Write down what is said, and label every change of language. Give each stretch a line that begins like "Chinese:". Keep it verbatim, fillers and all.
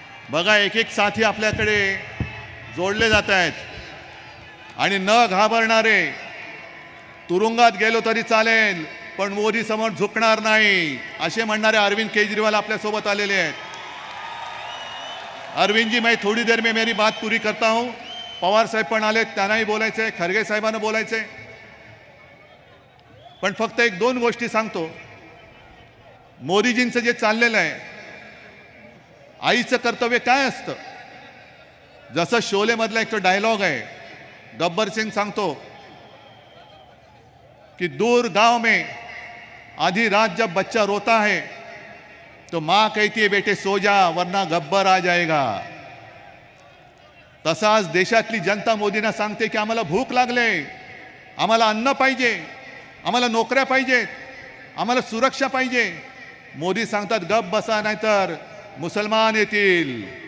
Marathi: बघा एक एक साथी आपल्याकडे जोडले जात आहेत. आणि न घाबरणारे, तुरुंगात गेलो तरी चालेल पण मोदी समोर झुकणार नाही असे म्हणणारे अरविंद केजरीवाल आपल्यासोबत आलेले आहेत.
Hindi: अरविंद जी, मैं थोड़ी देर में मेरी बात पूरी करता हूँ.
Marathi: पवार साहेब पण आले, त्यांनाही बोलायचं आहे, खरगे साहेबांना बोलायचं आहे. पण फक्त एक दोन गोष्टी सांगतो. मोदीजींचं जे चाललेलं आहे आईचं कर्तव्य काय असतं. जसं शोलेमधला एक तो डायलॉग आहे, गब्बर सिंग सांगतो कि
Hindi: दूर गांव में आधी रात जब बच्चा रोता है तो माँ कहती है बेटे सो जा वरना गब्बर आ जाएगा.
Marathi: तसा आज देशातली जनता मोदींना सांगते की आम्हाला भूक लागले, आम्हाला अन्न पाहिजे, आम्हाला नोकऱ्या पाहिजेत, आम्हाला सुरक्षा पाहिजे. मोदी सांगतात गप बसा नाहीतर मुसलमान येतील.